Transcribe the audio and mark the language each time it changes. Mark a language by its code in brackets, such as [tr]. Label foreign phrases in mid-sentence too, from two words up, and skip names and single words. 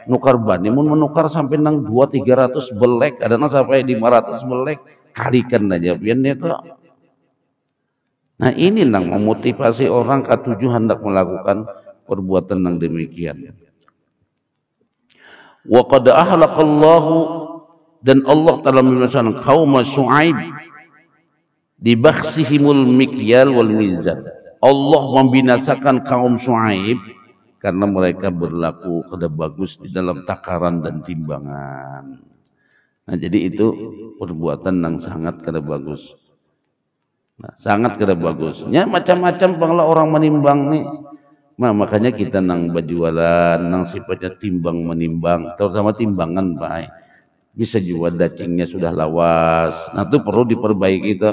[bjn] Nukar bani mun menukar sampai nang 200-300 belek, ada nang sampai 500 belek. Kalikan aja pian itu. [id] Nah ini nang memotivasi orang ketujuh hendak melakukan perbuatan yang demikian. [ar] وقد أهلك الله, [id] dan Allah telah membinasakan kaum Syuaib di [ar] بخسهم المكيال والميزان. [id] Allah membinasakan kaum Syuaib karena mereka berlaku kada bagus di dalam takaran dan timbangan. Nah jadi itu perbuatan yang sangat kada bagus. [bjn] Nah, sangat kada bagusnya macam-macam bangla orang menimbang nih. Nah, makanya kita nang berjualan nang sifatnya timbang menimbang, terutama timbangan baik. [id] Bisa juga dacingnya sudah lawas. Nah, itu perlu diperbaiki itu.